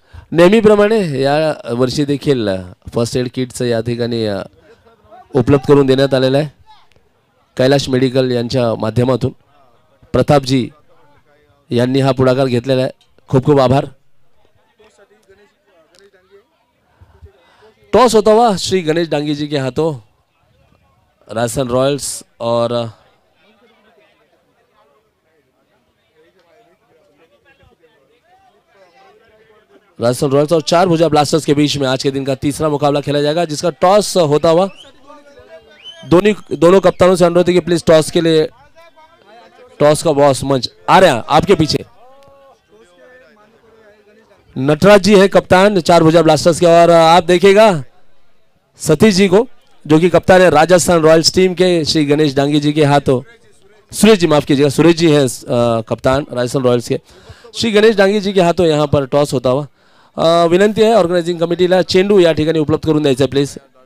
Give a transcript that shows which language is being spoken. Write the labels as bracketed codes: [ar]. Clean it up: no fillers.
[mr] नेहमीप्रमाणे या वर्षी देखील फर्स्ट एड किटचं या ठिकाणी उपलब्ध करून देण्यात आलेलं आहे कैलाश मेडिकल यांच्या माध्यमातून. प्रतापजी यांनी हा पुढाकार घेतलेला आहे, खूप खूप आभार. [hi] टॉस होता हुआ श्री गणेश डांगी जी के हाथों. राजस्थान रॉयल्स और राजस्थान रॉयल्स और चार भुजा ब्लास्टर्स के बीच में आज के दिन का तीसरा मुकाबला खेला जाएगा, जिसका टॉस होता हुआ दोनों कप्तानों से अनुरोध है कि प्लीज टॉस के लिए, टॉस का बॉस मंच आ रहे हैं आपके पीछे. नटराज जी है कप्तान चार भुजा ब्लास्टर्स के, और आप देखिएगा सतीश जी को जो कि कप्तान है राजस्थान रॉयल्स टीम के श्री गणेश डांगी जी के हाथों. सुरेश जी माफ कीजिएगा, सुरेश जी हैं कप्तान राजस्थान रॉयल्स के. श्री गणेश डांगी जी के हाथों यहाँ पर टॉस होता हुआ. [mr] विनंती आहे ऑर्गनायझिंग कमिटीला चेंडू या ठिकाणी उपलब्ध करून द्यायचा प्लीज.